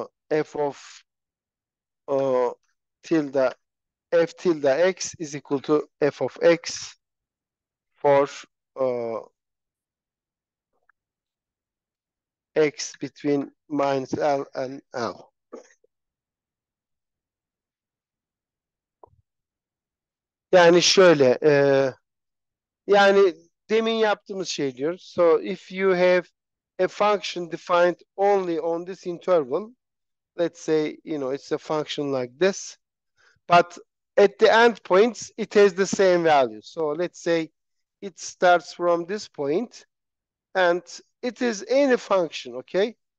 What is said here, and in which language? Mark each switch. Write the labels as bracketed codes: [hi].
[en] f of tilde f tilde x is equal to f of x for x between minus L and L. [tr] Yani şöyle yani demin yaptığımız şey diyoruz. [en] So if you have a function defined only on this interval, let's say, it's a function like this, but at the end points, it has the same value. So let's say it starts from this point and it is any function, okay?